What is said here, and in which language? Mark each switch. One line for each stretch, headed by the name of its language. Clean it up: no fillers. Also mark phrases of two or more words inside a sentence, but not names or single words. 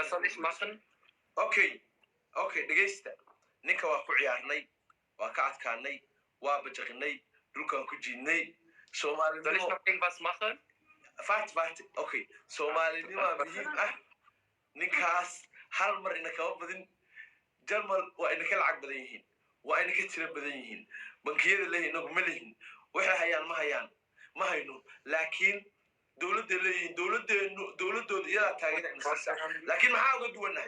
German: Was soll ich machen?
Somali: okay dhegaysta ninka waa ku ciyaarnay waa ka adkaanay waa bajaqinay dhulkaan ku jiidnay
German: Soll ich
Somali: soomaalinimo
German: noch irgendwas machen?
Somali: fart okay soomaalinima muhiim ah ninkaas hal mar ina kama badin jarmal waa ina ka lacag badan yihiin waa ina ka tiro badan yihiin bankiyada leeyihin inagu ma lihin waxay hayaan ma hayno laakiin dowladda leeyihin dowladooda iyadaa taageera inasiisa laakiin maxaa uga duwannahay